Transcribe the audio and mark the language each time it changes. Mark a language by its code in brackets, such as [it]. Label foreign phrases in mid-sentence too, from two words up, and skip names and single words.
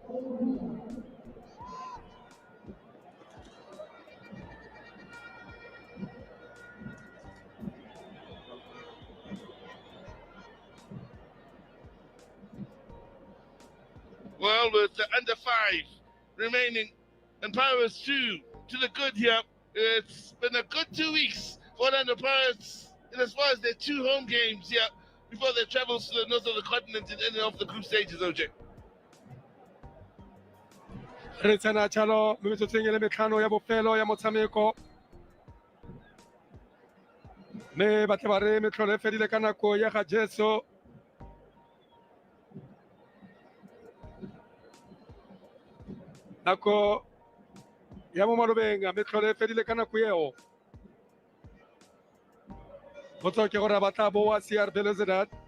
[en] Well, with the under 5 remaining and Pirates 2 to the good here. It's been a good 2 weeks for Orlando Pirates in as far as their 2 home games here before they travel to the north of the continent and ending off the group stages, OJ. [tn] re tsena jalo mo metsotseng le metlhano ya bofelo ya motshameko me batle ba re metlholo e fedile ka nako ya ga Jeso nako ya mo malobeng a metlholo e fedile ka nako eo botso ke gore ba tla boa CR Beluoizdad